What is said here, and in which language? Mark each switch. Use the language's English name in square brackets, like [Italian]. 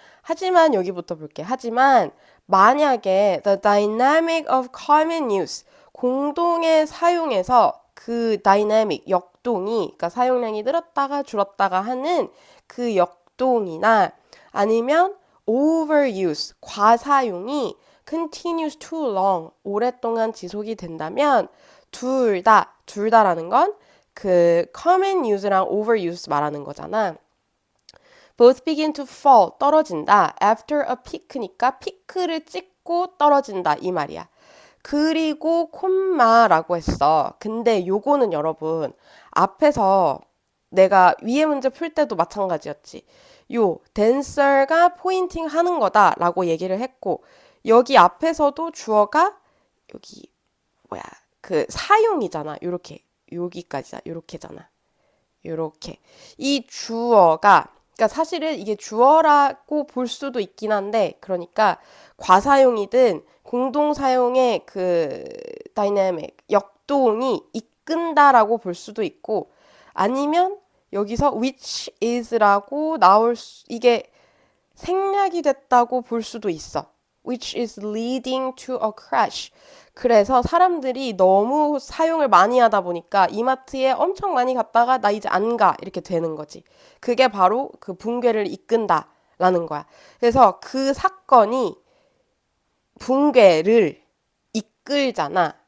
[Korean] 하지만 여기부터 볼게. 하지만 만약에 [English] the dynamic of common use [Korean] 공동의 사용에서 그 dynamic 역동이 그러니까 사용량이 늘었다가 줄었다가 하는 그 역동이나 아니면 overuse 과사용이 [English] continues too long [Korean] 오랫동안 지속이 된다면 둘 다라는 건 그 common use랑 overuse 말하는 거잖아. [English] both begin to fall [Korean] 떨어진다. [English] after a peak [Korean] 니까 피크를 찍고 떨어진다 이 말이야. 그리고 콤마라고 했어. 근데 요거는 여러분 앞에서 내가 위에 문제 풀 때도 마찬가지였지. 요 댄서가 포인팅 하는 거다라고 얘기를 했고 여기 앞에서도 주어가 여기 뭐야 그 사용이잖아. 요렇게 여기까지야. 요렇게잖아. 요렇게 이 주어가 그러니까 사실은 이게 주어라고 볼 수도 있긴 한데 그러니까 과사용이든 공동사용의 그 다이내믹 역동이 이끈다라고 볼 수도 있고 아니면 여기서 which is라고 이게 생략이 됐다고 볼 수도 있어. [English] which is leading to a crash. [Korean] 그래서 사람들이 너무 사용을 많이 하다 보니까 이마트에 엄청 많이 갔다가 나 이제 안 가. 이렇게 되는 거지. 그게 바로 그 붕괴를 이끈다라는 거야. 그래서 그 사건이 붕괴를 이끌잖아.